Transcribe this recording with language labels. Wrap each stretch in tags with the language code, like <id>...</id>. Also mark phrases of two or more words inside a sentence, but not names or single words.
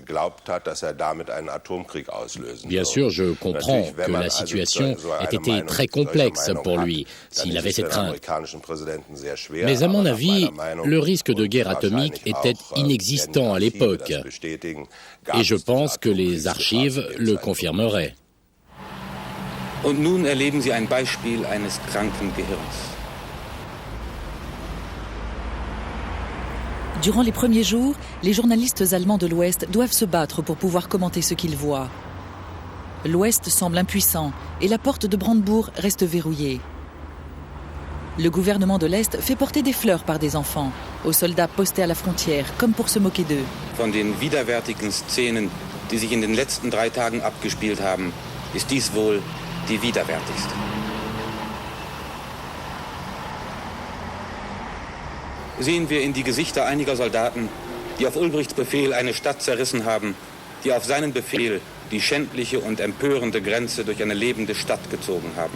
<fr>Bien sûr, je comprends que la situation ait été très complexe pour lui, s'il avait cette crainte. Mais à mon avis, le risque de guerre atomique était inexistant à l'époque. Et je pense que les archives le confirmeraient.</fr> <de>Und nun erleben Sie ein Beispiel eines kranken Gehirns.</de> <fr>Durant les premiers jours, les journalistes allemands de l'Ouest doivent se battre pour pouvoir commenter ce qu'ils voient. L'Ouest semble impuissant et la porte de Brandebourg reste verrouillée. Le gouvernement de l'Est fait porter des fleurs par des enfants aux soldats postés à la frontière, comme pour se moquer d'eux.</fr> <de>Von den widerwärtigen Szenen, die sich in den letzten 3 Tagen abgespielt haben, ist dies wohl die widerwärtigste. Sehen wir in die Gesichter einiger Soldaten, die auf Ulbrichts Befehl eine Stadt zerrissen haben, die auf seinen Befehl die schändliche und empörende Grenze durch eine lebende Stadt gezogen haben.</de>